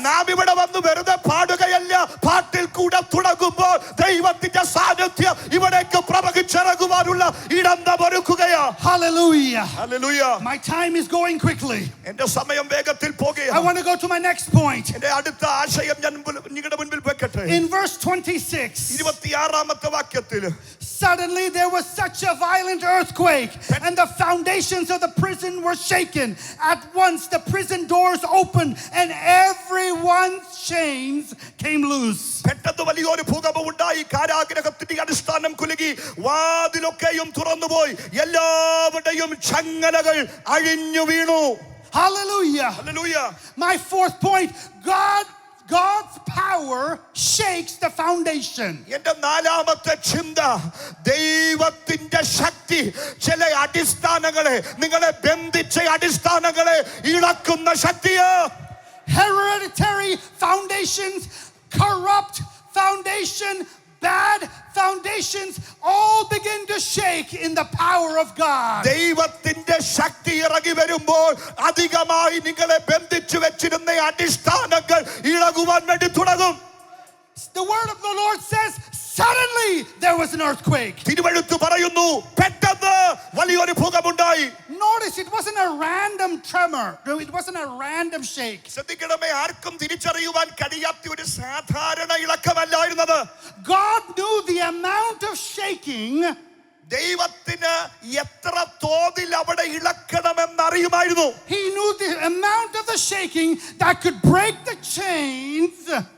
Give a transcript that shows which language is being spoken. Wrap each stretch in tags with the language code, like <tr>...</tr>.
<ml>നാം ഇവിടെ വന്ന് വെറുതെ പാടുകയല്ല, പാട്ടിൽ കൂടെ തുടങ്ങുമ്പോൾ ദൈവത്തിന്റെ സാന്നിധ്യം ഇവിടേക്ക് പ്രവഹിച്ചിറങ്ങുവാനുള്ള ഇടം നാം ഒരുക്കുകയാ.</ml> <en>Hallelujah.</en> <ml>Hallelujah.</ml> <en>My time is going quickly.</en> <ml>എന്റെ സമയം വേഗത്തിൽ പോകുകയാണ്.</ml> <en>I want to go to my next point.</en> <ml>എന്റെ അടുത്ത ആശയം ഞാൻ നിങ്ങളുടെ മുൻപിൽ വെക്കട്ടെ.</ml> <en>In verse 26.</en> <ml>26ാമത്തെ വാക്യത്തിൽ,</ml> <en>Suddenly there was such a violent earthquake, and the foundations of the prison were shaken. At once the prison doors opened, and everyone's chains came loose.</en> <ml>പെട്ടെന്ന് വലിയൊരു ഭൂകമ്പം ഉണ്ടായി, കാരാഗൃഹത്തിന്റെ അടിസ്ഥാനം കുലുങ്ങി, വാതിലൊക്കെയും തുറന്നുപോയി, എല്ലാവരുടെയും ചങ്ങലകൾ അഴിഞ്ഞു വീണു.</ml> <en>Hallelujah.</en> <ml>Hallelujah.</ml> <en>My fourth point, God's power shakes the foundation.</en> <ml>എന്റെ നാലാമത്തെ ചിന്ത, ദൈവത്തിന്റെ ശക്തി ചില അടിസ്ഥാനങ്ങളെ, നിങ്ങളെ ബന്ധിച്ച അടിസ്ഥാനങ്ങളെ ഇളക്കുന്ന ശക്തിയാ.</ml> <en>Hereditary foundations, corrupt foundation, bad foundations all begin to shake in the power of God.</en> <ml>ദൈവത്തിന്റെ ശക്തി ഇറങ്ങി വരുമ്പോൾ അധികമായി നിങ്ങളെ ബന്ധിച്ചു വെച്ചിരുന്ന അടിസ്ഥാനങ്ങൾ ഇളകുവാൻ വേണ്ടി തുടങ്ങും.</ml> <en>The word of the Lord says, suddenly there was an earthquake.</en> <ml>തിരുവെഴുത്ത് പറയുന്നു, പെട്ടെന്ന് വലിയൊരു ഭൂകമ്പമുണ്ടായി.</ml> <en>Notice it wasn't a random tremor. No, it wasn't a random shake.</en> <ml>ശ്രദ്ധിക്കണമേ, ആർക്കും തിരിച്ചറിയുവാൻ കഴിയാത്ത ഒരു സാധാരണ ഇളക്കമല്ലായിരുന്നത്.</ml> <en>God knew the amount of shaking.</en> <ml>ദൈവത്തിന് എത്ര തോതിൽ അവിടെ ഇളക്കണമെന്നറിയുമായിരുന്നു.</ml> <en>He knew the amount of the shaking that could break the chains.</en>